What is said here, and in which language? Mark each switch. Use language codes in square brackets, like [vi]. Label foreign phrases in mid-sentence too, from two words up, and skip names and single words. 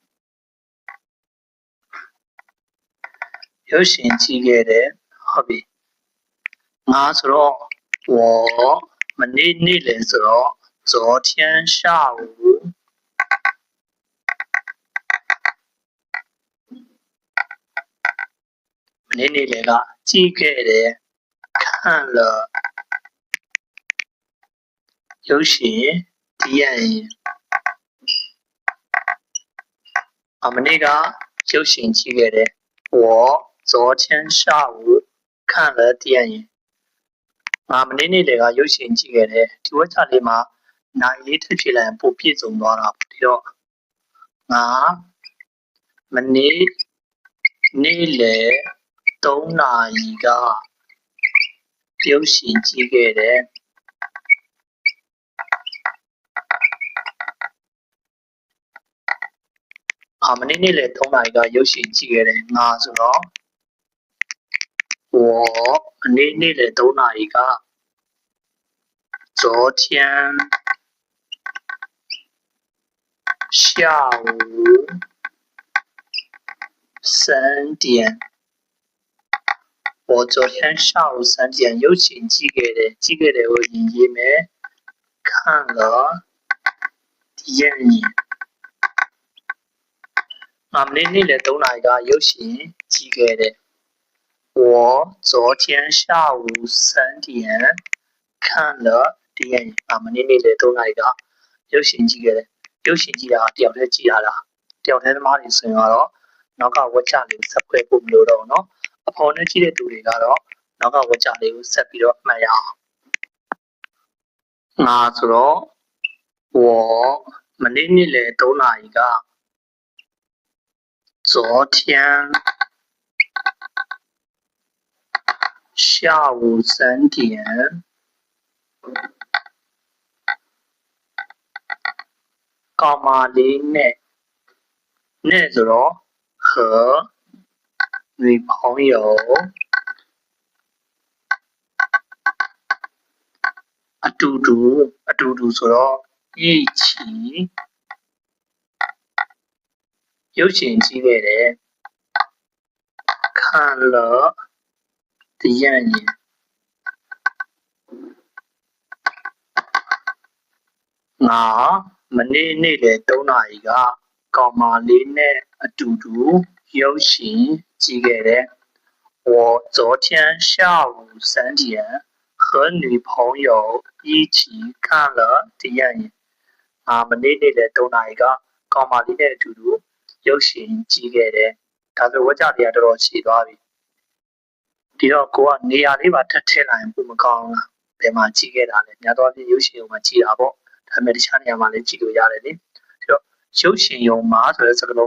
[my] ဟုတ်ပြီငါဆိုတော့我မနေ့နေ့လယ်ဆိုတော့ [zh] 昨天下午 [my] မနေ့နေ့လယ်ကကြည့်ခဲ့တယ် [zh] 看了 [my] ရုပ်ရှင်电影 မနေ့ကရုပ်ရှင်ကြည့်ခဲ့တယ် [zh] 我昨天下午看了电影 [my] ငါမနေ့နေ့လယ်ကရုပ်ရှင်ကြည့်ခဲ့တယ်ဒီဝက်ချလေးမှာနိုင်လေးထပ်ဖြည့်လိုက်ရင်ပိုပြည့်စုံသွားတာဒီတော့ငါမနေ့နေ့လယ်3နာရီကရုပ်ရှင်ကြည့်ခဲ့တယ် မနေ့နေ့လယ်3နာရီကရုပ်ရှင်ကြည့်ခဲ့တယ်ငါဆိုတော့我မနေ့နေ့လယ်3နာရီက [zh] 昨天下午3点我昨天下午3点 [my] ရုပ်ရှင်ကြည့်ခဲ့တယ်ကိုရေးမယ် [zh] 看了电影 [my] မနေ့နေ့လယ်3နာရီကရုပ်ရှင်ကြည့်ခဲ့တယ် [zh] 我昨天下午3 点看了电影 [my] မနေ့နေ့လယ်3နာရီကရုပ်ရှင်ကြည့်ခဲ့တယ်ရုပ်ရှင်ကြည့်တာတယောက်တည်းကြည့်ရတာတယောက်တည်းသမားတွေဆိုရင်တော့နောက်ကဝက်ချလေးဆက်ဖွဲ့ဖို့မလိုတော့ဘူးเนาะအဖော်နဲ့ကြည့်တဲ့သူတွေကတော့နောက်ကဝက်ချလေးကိုဆက်ပြီးတော့မှတ်ရအောင်ငါဆိုတော့我မနေ့နေ့လယ်3နာရီက [zh] 昨天下午3点高马里内ဆိုတော့和女朋友 [my] အတူတူဆိုတော့一起ရုပ်ရှင်ကြည့်ခဲ့တယ် [zh] 看了电影 [my] ငါမနေ့နေ့လယ်3နာရီကကောင်မလေးနဲ့အတူတူရုပ်ရှင်ကြည့် ခဲ့တယ် [zh] 我昨天下午3点和女朋友一起看了电影 [my] ငါမနေ့နေ့လယ်3နာရီကကောင်မလေးနဲ့အတူတူရုပ်ရှင်ကြည့်ခဲ့တယ်ဒါဆိုဝါကြ တွေကတော်တော်ရှည်သွားပြီဒီတော့ကိုကနေရာလေးပါထပ်ထည့်လိုက်ရင်ပုံမကောင်းလားဘယ်မှာကြည့်ခဲ့တာလဲများသောအားဖြင့်ရုပ်ရှင်ရုံ မှာကြည့်တာပေါ့ဒါပေမဲ့တခြားနေရာမှာလည်းကြည့်လို့ရတယ်လေဒီတော့ရုပ်ရှင်ရုံမှာဆိုတဲ့စကားလုံး